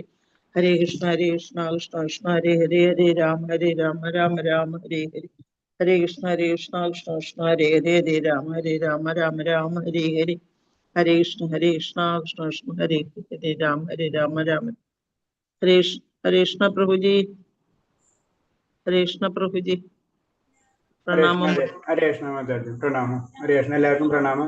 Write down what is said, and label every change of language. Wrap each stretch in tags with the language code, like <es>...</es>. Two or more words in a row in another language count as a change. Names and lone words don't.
<ml>ഹരേ കൃഷ്ണ കൃഷ്ണ ഹരേ ഹരേ ഹരേ രാമ രാമ ഹരേ ഹരേ. ഹരേ കൃഷ്ണ കൃഷ്ണ ഹരേ ഹരേ ഹരേ രാമ രാമ ഹരേ ഹരേ. ഹരേ കൃഷ്ണ കൃഷ്ണ ഹരേ ഹരേ രാമ ഹരേ ഹരേ കൃഷ്ണ പ്രഭുജി. ഹരേ കൃഷ്ണ പ്രഭുജി പ്രണാമം. ഹരേ കൃഷ്ണ മാതാജി പ്രണാമം. ഹരേ കൃഷ്ണ എല്ലാവർക്കും പ്രണാമം.</ml>